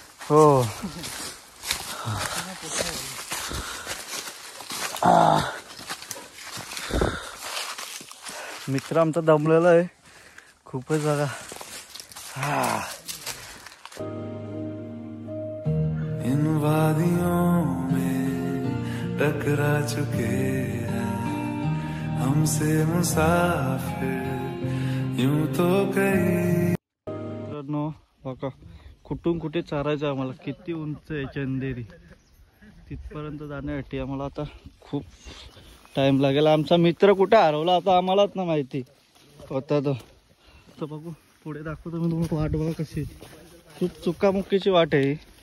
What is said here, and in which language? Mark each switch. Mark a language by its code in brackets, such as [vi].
[mr] हो मित्र आमचा दमलेला आहे खूपच बघा. [hi] इन वादियों में टकरा चुके हैं हमसे मुसाफिर यूं तो कई. [mr] मित्रांनो बघा कुठून कुठे चारायचं आम्हाला. किती उंच आहे चंदेरी, तिथपर्यंत जाण्यासाठी आम्हाला आता खूप टाइम लागेल. आमचा मित्र कुठे हरवला आता आम्हालाच ना माहिती होता तो. तर बघू पुढे दाखवतो मी तुम्हाला वाट. बघा कशी खूप चुकामुकीची वाट आहे.